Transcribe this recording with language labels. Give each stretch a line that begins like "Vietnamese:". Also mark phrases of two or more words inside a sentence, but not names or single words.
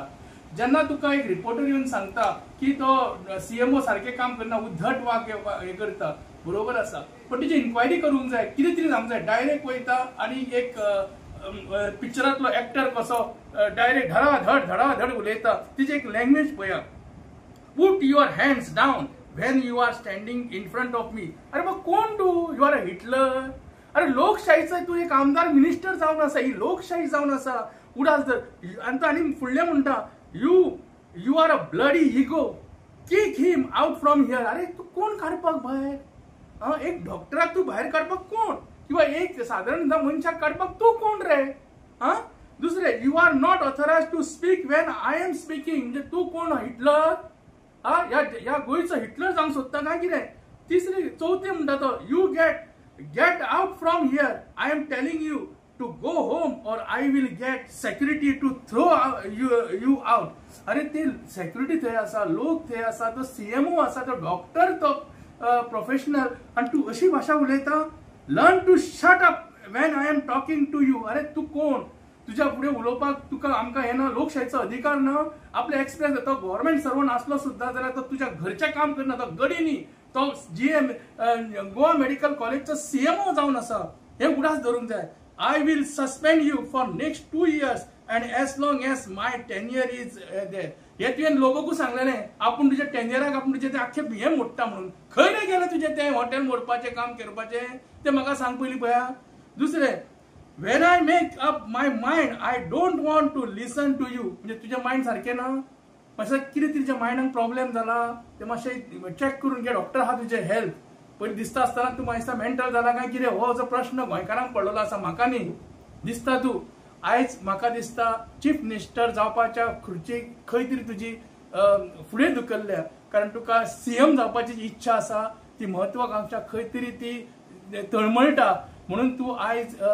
Konkani: जेन्ना तुका एक रिपोर्टर येवन सांगता की तो सीएमओ सारखे काम करना उद्धट वाग हे करता बरोबर आसा पण तिची इन्क्वायरी करूंक जाय कितें तरी जावंक जाय। डायरेक्ट वयता आणि एक पिक्चरांतलो एक्टर कसो डायरेक्ट धडाधड उलयता तिची एक लँग्वेज पळया।
English: put your hands down when you are standing in front of me.
Konkani: अरे मग कोण तू
English: you are a Hitler.
Konkani: अरे लोकशाहीचा तू एक आमदार मिनिस्टर जावन आसा ही लोकशाही जावन आसा उडास जर आणि फुडले म्हणटा
English: You are a bloody ego. Kick him out from here.
Konkani: अरे तू कोण काढपाक भायर एक डॉक्टराक तू भायर काढपाक कोण किंवा एक साधारण मनशाक काढपाक तू कोण रे दुसरे
English: you are not authorised to speak when I am speaking
Konkani: म्हणजे तू कोण हिटलर या गोयचो हिटलर जावंक सोदता काय कितें। तिसरी चौथी म्हणटा तो
English: you get out from here I am telling you to go home or I will get security to throw you out।
Konkani: अरे ते security थंय आसा लोक थंय आसा तो सीएमओ आसा तो डॉक्टर तो प्रोफेशनल आणि तू अशी भाषा उलयता।
English: learn to shut up when I am talking to you.
Konkani: अरे तू कोण तुझ्या पुढे उलोवपाक तुका आमकां हे ना लोकशाहीचो अधिकार ना आपले एक्सप्रेस तो
English: government servant
Konkani: असलो सुद्धा जाल्यार तो तुझ्या घरचें काम करना तो गडी न्ही तो जीएम गोवा मेडिकल कॉलेजचो सीएमओ जावन आसा हे उडास धरूंक जाय।
English: I will suspend you for next 2 years and as long as my tenure is there।
Konkani: हे तुवें लोगोकू सांगलेले आपण तुझ्या टेन्युराक आपण तुझे ते आख्खे हे मोडटा म्हणून खंय रे गेले तुझे ते हॉटेल मोडपाचे काम करपाचे ते म्हाका सांग पयलीं पळया। दुसरे
English: when I make up my mind I don't want to listen to you
Konkani: म्हणजे तुझे माइंड सारखे ना मातशें कितें तुज्या माइंडाक प्रॉब्लेम जाला ते मातशें चेक करून घे डॉक्टर आहा तुजे हेल्थ पण दिसता असताना तू माहिती मेंटल झाला काय कितें हो जो प्रश्न गोंयकारांक पडलेलो आसा म्हाका न्ही दिसता तू आयज म्हाका दिसता
English: chief minister
Konkani: जावपाच्या खुर्चेक खंय तरी तुजी फुडें धुकल्ल्या कारण तुका सीएम जावपाची जी इच्छा आसा ती म्हत्वाकांक्षा खंय तरी ती तळमळटा म्हणून तू आयज